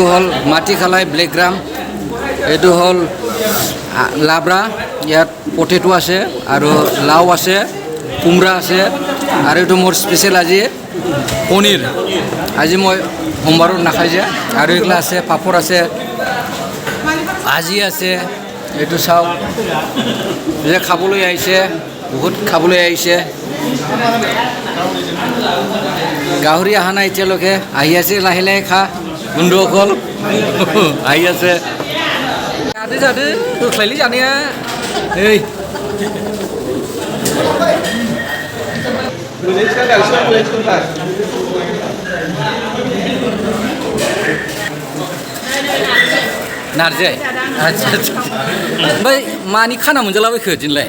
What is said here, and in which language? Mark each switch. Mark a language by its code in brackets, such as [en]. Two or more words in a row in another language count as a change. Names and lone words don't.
[as] হল মাটি খালাই [en] black gram [as] এইটো হল লাবৰা ইয়াত পটেটো আছে আৰু লাউ আছে কোমৰা আছে আৰু এইটো মোৰ স্পেচিয়েল আজি পনীৰ আজি মই সোমবাৰত নাখাই যে আৰু এইগিলা আছে পাপৰ আছে ভাজি আছে এইটো চাওক যে খাবলৈ আহিছে বহুত খাবলৈ আহিছে গাহৰি অহা নাই এতিয়ালৈকে আহি আছে লাহে লাহে খা বন্ধুসকল আহি আছে [brx] जादो जादो होख्लायलै जानाया नै नारजि आच्छा आच्छा ओमफ्राय मानि खाना मोनजालाबायखो दिनैलाय